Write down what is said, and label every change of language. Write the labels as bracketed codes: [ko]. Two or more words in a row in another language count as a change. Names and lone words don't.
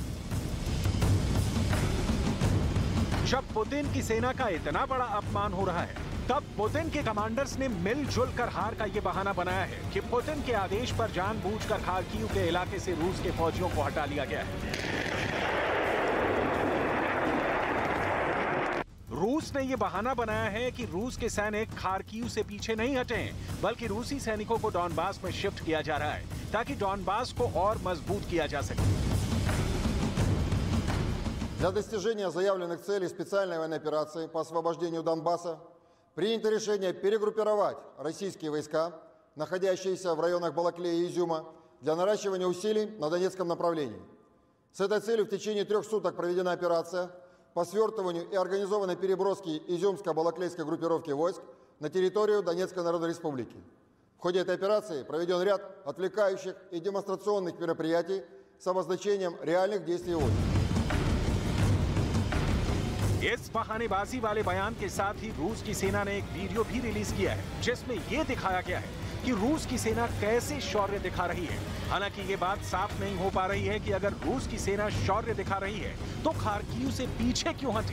[hi] जब पुतिन की सेना का इतना बड़ा अपमान हो रहा है, तब पुतिन के कमांडर्स ने मिलजुल कर हार का ये बहाना बनाया है कि पुतिन के आदेश पर जानबूझकर खार्किव के इलाके से रूस के फौजियों को हटा लिया गया है। रूस ने ये बहाना बनाया है कि रूस के सैनिक खार्किव से पीछे नहीं हटे हैं, बल्कि रूसी सैनिकों को डॉनबास में शिफ्ट किया जा रहा है ताकि डॉनबास को और मजबूत किया जा सके। [ru] Для достижения заявленных целей специальной военной операции по освобождению Донбасса принято решение перегруппировать российские войска, находящиеся в районах Балаклея и Изюма, для наращивания усилий на Донецком направлении. С этой целью в течение 3 суток проведена операция по свертыванию и организованной переброске изюмско-балаклейской группировки войск на территорию Донецкой Народной Республики. В ходе этой операции проведен ряд отвлекающих и демонстрационных мероприятий с обозначением реальных действий войск. [hi] इस बहानेबाजी वाले बयान के साथ ही रूस की सेना ने एक वीडियो भी रिलीज किया है जिसमें यह दिखाया गया है कि रूस की सेना कैसे शौर्य दिखा रही है। हालांकि ये बात साफ नहीं हो पा रही है कि अगर रूस की सेना शौर्य दिखा रही है तो खार्किव से पीछे क्यों हटी।